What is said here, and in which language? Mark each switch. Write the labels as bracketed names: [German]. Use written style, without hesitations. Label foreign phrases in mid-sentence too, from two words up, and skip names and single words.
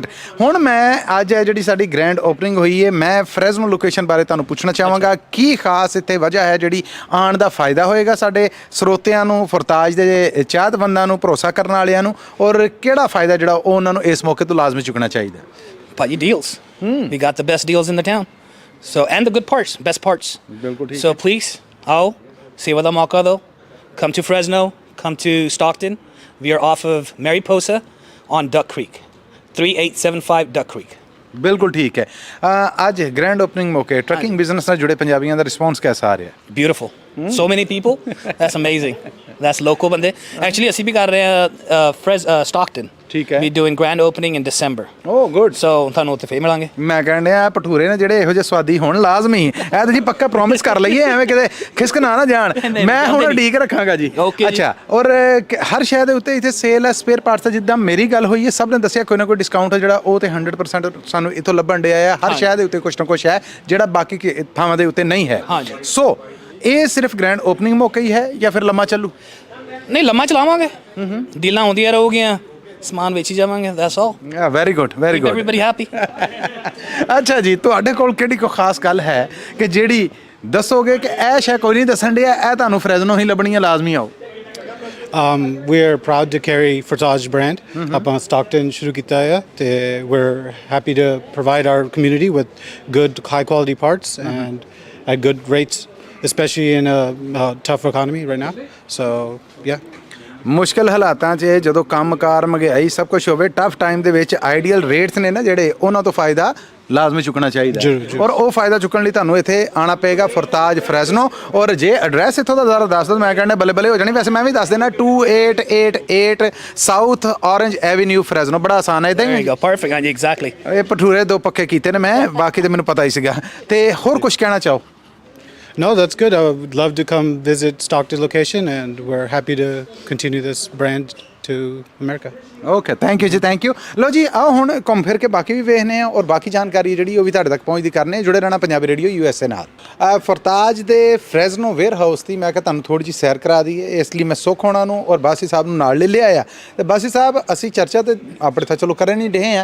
[Punjabi] ਹੁਣ ਮੈਂ ਅੱਜ ਜਿਹੜੀ ਸਾਡੀ [English] grand opening [Punjabi] ਹੋਈ ਹੈ, ਮੈਂ ਫਰੈਜ਼ਨੋ ਲੋਕੇਸ਼ਨ ਬਾਰੇ ਤੁਹਾਨੂੰ ਪੁੱਛਣਾ ਚਾਹਾਂਗਾ। ਕੀ ਖਾਸ ਇੱਥੇ ਵਜ੍ਹਾ ਹੈ ਜਿਹੜੀ ਆਉਣ ਦਾ ਫਾਇਦਾ ਹੋਏਗਾ ਸਾਡੇ ਸਰੋਤਿਆਂ ਨੂੰ, ਫੁਰਤਾਜ ਦੇ ਚਾਹਤਮੰਦਾਂ ਨੂੰ, ਭਰੋਸਾ ਕਰਨ ਵਾਲਿਆਂ ਨੂੰ, ਔਰ ਕਿਹੜਾ ਫਾਇਦਾ ਜਿਹੜਾ ਉਹ ਉਹਨਾਂ ਨੂੰ ਇਸ ਮੌਕੇ ਤੋਂ ਲਾਜ਼ਮੀ ਚੁੱਕਣਾ ਚਾਹੀਦਾ? ਭਾਜੀ deals. [English] We got the best deals in the town. So and the good parts, best parts. [Punjabi] ਬਿਲਕੁਲ ਠੀਕ। [English] So please, [Punjabi] ਆਓ, ਸੇਵਾ ਦਾ ਮੌਕਾ ਦਿਓ। [English] Come to Fresno, come to Stockton. We are off of Mariposa on Duck Creek, 3875 Duck Creek. [Punjabi] ਬਿਲਕੁਲ ਠੀਕ ਹੈ। ਅੱਜ [English] grand opening [Punjabi] ਮੌਕੇ [English] trucking business [Punjabi] ਨਾਲ ਜੁੜੇ ਪੰਜਾਬੀਆਂ ਦਾ ਰਿਸਪੌਂਸ ਕਿਹਦਾ ਆ ਰਿਹਾ? [English] Beautiful. So many people. That's amazing. That's local ਬੰਦੇ। [Punjabi] Actually ਅਸੀਂ ਵੀ ਕਰ ਰਹੇ ਹਾਂ Stockton. ਠੀਕ ਹੈ। [English] We doing grand opening in December. oh good. [Punjabi] So ਤੁਹਾਨੂੰ ਉੱਥੇ ਫੇਰ ਮਿਲਾਂਗੇ। ਮੈਂ ਕਹਿਣ ਡਿਆ ਭਟੂਰੇ ਨੇ ਜਿਹੜੇ ਇਹੋ ਜਿਹੇ ਸਵਾਦੀ ਹੋਣ ਲਾਜ਼ਮੀ ਇਹ ਤੁਸੀਂ ਪੱਕਾ ਪ੍ਰੋਮਿਸ ਕਰ ਲਈਏ ਐਵੇਂ ਕਿਤੇ ਖਿਸਕ ਨਾ ਜਾਣ। ਮੈਂ ਹੁਣ ਉਡੀਕ ਰੱਖਾਂਗਾ ਜੀ। Okay ਜੀ। ਅੱਛਾ ਔਰ ਹਰ ਸ਼ੈ ਦੇ ਉੱਤੇ ਇੱਥੇ ਸੇਲ ਹੈ [English] spare parts [Punjabi] ਦਾ ਜਿੱਦਾਂ ਮੇਰੀ ਗੱਲ ਹੋਈ ਹੈ ਸਭ ਨੇ ਦੱਸਿਆ ਕੋਈ ਨਾ ਕੋਈ ਡਿਸਕਾਊਂਟ ਹੈ ਜਿਹੜਾ ਉਹ ਤੇ 100% ਸਾਨੂੰ ਇੱਥੋਂ ਲੱਭਣ ਡਿਆ ਆ। ਹਰ ਸ਼ੈ ਦੇ ਉੱਤੇ ਕੁਛ ਨਾ ਕੁਛ ਹੈ ਜਿਹੜਾ ਬਾਕੀ ਥਾਵਾਂ ਦੇ ਉੱਤੇ ਨਹੀਂ ਹੈ। ਹਾਂਜੀ। ਸੋ ਇਹ ਸਿਰਫ [English] grand opening [Punjabi] ਮੌਕੇ ਹੀ ਹੈ ਜਾਂ ਫਿਰ ਲੰਮਾ ਚੱਲੂ? ਨਹੀਂ ਲੰਮਾ ਚਲਾਵਾਂਗੇ। ਡੀਲਾਂ ਆਉਂਦੀਆਂ ਰਹੂਗੀਆਂ ਸਮਾਨ ਵੇਚੀ ਜਾਵਾਂਗੇ। [English] That's all. very good very good. Everybody happy. [Punjabi] ਅੱਛਾ ਜੀ ਤੁਹਾਡੇ ਕੋਲ ਕਿਹੜੀ ਕੋਈ ਖਾਸ ਗੱਲ ਹੈ ਕਿ ਜਿਹੜੀ ਦੱਸੋਗੇ ਕਿ ਇਹ ਸ਼ੈ ਕੋਈ ਨਹੀਂ ਦੱਸਣ ਡਿਆ ਇਹ ਤੁਹਾਨੂੰ ਫਰੈਜ਼ਨੋ ਹੀ ਲੱਭਣੀ ਹੈ ਲਾਜ਼ਮੀ ਆਓ? [English] We're proud to carry Fortage brand up on Stockton [Punjabi] ਸ਼ੁਰੂ ਕੀਤਾ ਹੈ ਤੇ [English] we're happy to provide our community with good high quality parts and at good rates especially in a tough economy right now so yeah [Punjabi] ਮੁਸ਼ਕਿਲ ਹਾਲਾਤਾਂ 'ਚ ਜਦੋਂ ਕੰਮਕਾਰ ਮਹਿੰਗਾਈ ਸਭ ਕੁਝ ਹੋਵੇ [English] tough time [Punjabi] ਦੇ ਵਿੱਚ [English] ideal rates [Punjabi] ਨੇ ਨਾ ਜਿਹੜੇ ਉਹਨਾਂ ਤੋਂ ਫਾਇਦਾ ਲਾਜ਼ਮੀ ਚੁੱਕਣਾ ਚਾਹੀਦਾ ਜ਼ਰੂਰ। ਔਰ ਉਹ ਫਾਇਦਾ ਚੁੱਕਣ ਲਈ ਤੁਹਾਨੂੰ ਇੱਥੇ ਆਉਣਾ ਪਏਗਾ ਫਰਤਾਜ ਫਰੈਜ਼ਨੋ। ਔਰ ਜੇ ਐਡਰੈਸ ਇੱਥੋਂ ਦਾ ਜ਼ਰਾ ਦੱਸ ਦਿਓ ਮੈਂ ਕਹਿੰਦਾ ਬੱਲੇ ਬੱਲੇ ਹੋ ਜਾਣੀ। ਵੈਸੇ ਮੈਂ ਵੀ ਦੱਸ ਦੇਣਾ 2888 ਸਾਊਥ ਔਰੰਜ ਐਵੀਨਿਊ ਫਰੈਜ਼ਨੋ ਬੜਾ ਆਸਾਨ ਹੈ ਇਦਾਂ [English] There [Punjabi] ਹੀ। [English] you go. Perfect. [Punjabi] ਹਾਂਜੀ exactly. ਇਹ ਭਟੂਰੇ ਦੋ ਪੱਕੇ ਕੀਤੇ ਨੇ ਮੈਂ ਬਾਕੀ ਤੇ ਮੈਨੂੰ ਪਤਾ ਹੀ ਸੀਗਾ। ਤੇ ਹੋਰ ਕੁਝ ਕਹਿਣਾ ਚਾਹੋ? [English] no that's good I would love to come visit Stockton location and we're happy to continue this brand to America okay thank you ਜੀ thank you. [Punjabi] ਲਓ ਜੀ ਆਓ ਹੁਣ ਘੁੰਮ ਫਿਰ ਕੇ ਬਾਕੀ ਵੀ ਵੇਖਨੇ ਆ ਔਰ ਬਾਕੀ ਜਾਣਕਾਰੀ ਜਿਹੜੀ ਉਹ ਵੀ ਤੁਹਾਡੇ ਤੱਕ ਪਹੁੰਚਦੀ ਕਰਨੇ। ਜੁੜੇ ਰਹਿਣਾ ਪੰਜਾਬੀ ਰੇਡੀਓ USA ਨਾਲ। ਫਰਤਾਜ ਦੇ ਫਰੈਜ਼ਨੋ ਵੇਅਰ ਹਾਊਸ ਦੀ ਮੈਂ ਕਿਹਾ ਤੁਹਾਨੂੰ ਥੋੜੀ ਜਿਹੀ ਸੈਰ ਕਰਾ ਦਈਏ ਇਸ ਲਈ ਮੈਂ ਸੁੱਖ ਹੋਣਾ ਨੂੰ ਔਰ ਬਾਸੀ ਸਾਹਿਬ ਨੂੰ ਨਾਲ ਲੈ ਲਿਆ ਆ। ਤੇ ਬਾਸੀ ਸਾਹਿਬ ਅਸੀਂ ਚਰਚਾ ਤੇ ਆਪਣੇ ਤਾਂ ਚਲੋ ਕਰਨ ਹੀ ਡਏ ਆ।